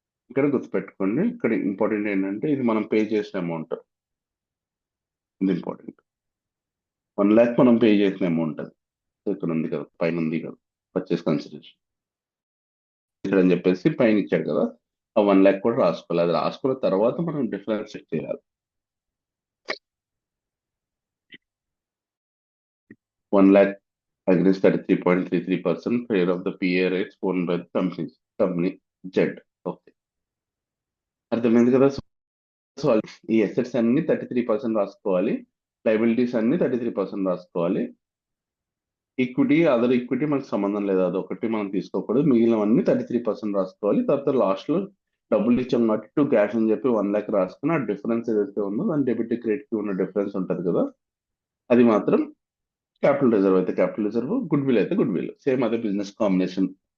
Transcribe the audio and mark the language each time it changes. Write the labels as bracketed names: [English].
[Telugu] ఇక్కడ గుర్తుపెట్టుకోండి, ఇక్కడ ఇంపార్టెంట్ ఏంటంటే ఇది మనం పే చేసిన అమౌంట్, ఇది ఇంపార్టెంట్. 1 lakh మనం పే చేసిన అమౌంట్ అది. సో ఇక్కడ ఉంది కదా, పైన ఉంది కదా, పర్చేస్ కన్సిడరేషన్ ఇక్కడ అని చెప్పేసి పైన ఇచ్చాడు కదా, ఆ 1 lakh కూడా రాసుకోవాలి. అది రాసుకున్న తర్వాత మనం డిఫరెన్స్ చెక్ చేయాలి. [English] 1 lakh against 33.33% share of the PA rates owned by the company Z. [Telugu] Okay, అర్థమైంది కదా. సో ఈ అసెట్స్ అన్ని 33% రాసుకోవాలి, లైబిలిటీస్ అన్ని 33% రాసుకోవాలి. ఈక్విటీ, అదర్ ఈక్విటీ మనకు సంబంధం లేదు, అదొకటి మనం తీసుకోకూడదు. మిగిలినవన్నీ 33% రాసుకోవాలి. తర్వాత లాస్ట్ లో డబ్బులు ఇచ్చాం కాబట్టి టు క్యాష్ అని చెప్పి 1 lakh రాసుకుని ఆ డిఫరెన్స్ ఏదైతే ఉందో దాని డెబిట్ క్రెడిట్ కి ఉన్న డిఫరెన్స్ ఉంటది కదా, అది మాత్రం క్యాపిటల్ రిజర్వ్ అయితే క్యాపిటల్ రిజర్వ్, గుడ్ విల్ అయితే గుడ్ విల్, సేమ్ అదే బిజినెస్ కాంబినేషన్.